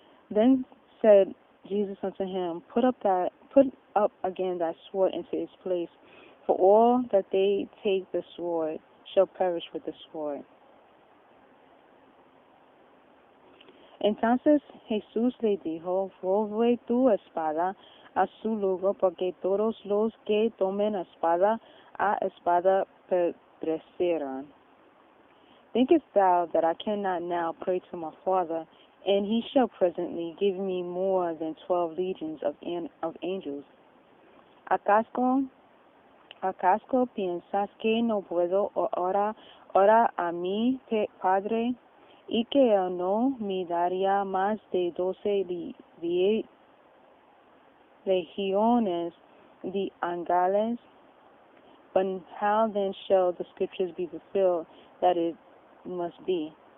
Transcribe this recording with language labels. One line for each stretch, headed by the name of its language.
English: Then said Jesus unto him, Put up again thy sword into its place, for all that they take the sword shall perish with the sword.
Spanish: Entonces Jesús le dijo, Vuelve tu espada a su lugar, porque todos los que tomen espada a espada perecerán.
English: Thinkest thou that I cannot now pray to my Father, and he shall presently give me more than 12 legions of angels?
Spanish: ¿Acaso piensas que no puedo orar a mi Padre, y que él no me daría más de 12 legiones de ángeles?
English: But how then shall the scriptures be fulfilled that it must be?